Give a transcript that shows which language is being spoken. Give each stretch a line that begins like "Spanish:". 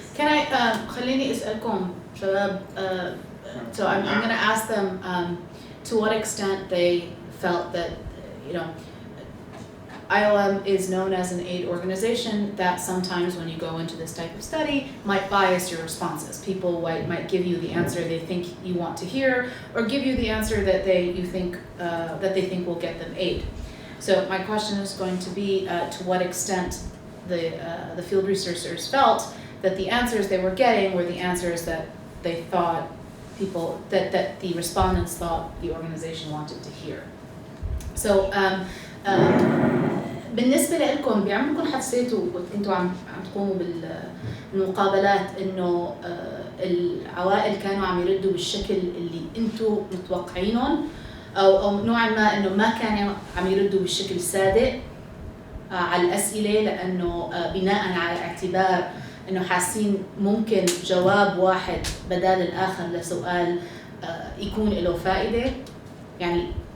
English: Can I
Arabic: خليني أسألكم شباب.
English: So I'm going to ask them to what extent they felt that, you know, IOM is known as an aid organization that sometimes when you go into this type of study might bias your responses. People might give you the answer they think you want to hear, or give you the answer that they think will get them aid. So my question is going to be to what extent the field researchers felt that the answers they were getting were the answers that they thought people, that the respondents thought the organization wanted to hear.
Arabic: So بالنسبة لكم بعمركم حسيتوا وانتوا عم تقوموا بالمقابلات انه العوائل كانوا عم يردوا بالشكل اللي انتوا متوقعينهم او نوعا ما انه ما كانوا عم يردوا بالشكل الصادق على الأسئلة لأنه بناء على اعتبار إنه حاسين ممكن جواب واحد بدال الآخر لسؤال يكون له فائدة يعني.